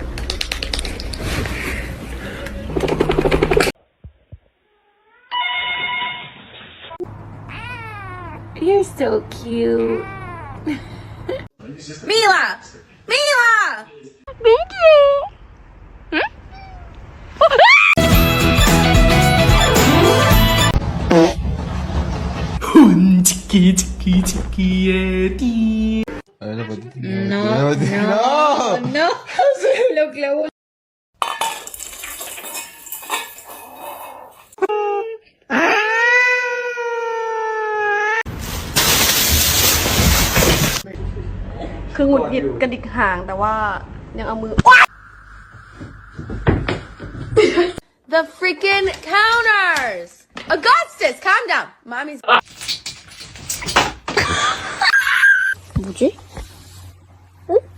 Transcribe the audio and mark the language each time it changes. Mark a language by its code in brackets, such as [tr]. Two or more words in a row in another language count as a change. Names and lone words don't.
[en] You're so cute. Mila! Mila! Thank you! No. [es] Lo clavó. [th] คือหงุดหงิดกระดิกหางแต่ว่ายังเอามือ [en] The freaking counters! Augustus, calm down. Mommy's. [ko] 뭐지? 응?